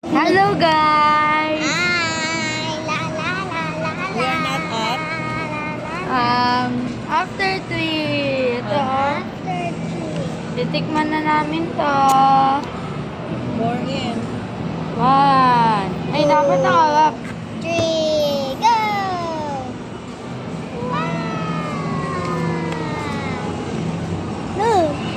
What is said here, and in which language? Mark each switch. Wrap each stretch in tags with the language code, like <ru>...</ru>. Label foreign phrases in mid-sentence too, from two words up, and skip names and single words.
<en>Hello guys! Hi! La la la la la. We are not at After 3,</en> <tl>ito</tl> <en>After tea.</en> <tl>titikman na namin to.</tl> <en>4 in.</en> <tl>1. Ay, dapat nakawak.</tl> <en>3, go! Wow! Move!</en>